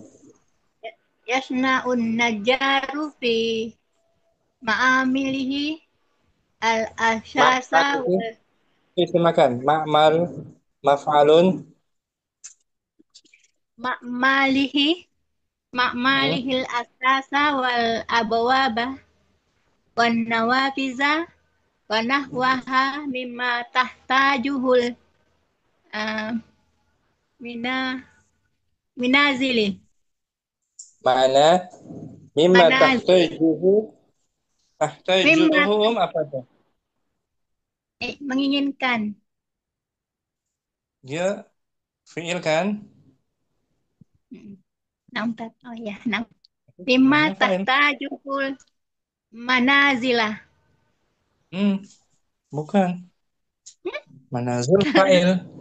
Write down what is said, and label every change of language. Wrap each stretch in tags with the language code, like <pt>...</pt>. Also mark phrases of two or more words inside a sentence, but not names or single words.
<ar>يصنع النجار في معامله الأساس</ar> <id>Ma'mal itu</id> <ar>wal isimakan. معمل، مفعل. ma'malihi Hmm. معمله الأساس والأبواب والنوافذ ونحوها مما تحتاجه ال آه من منازل معنا مما منازل مما</ar> <id>tahtajuhu Om, apa itu? menginginkan Dia fi'il kan? Ustaz. Oh ya, mimma Mana fa'il?</id> <ar>تحتاجه المنازل.</ar> <id>Hmm, bukan. Manazil fa'il.</id>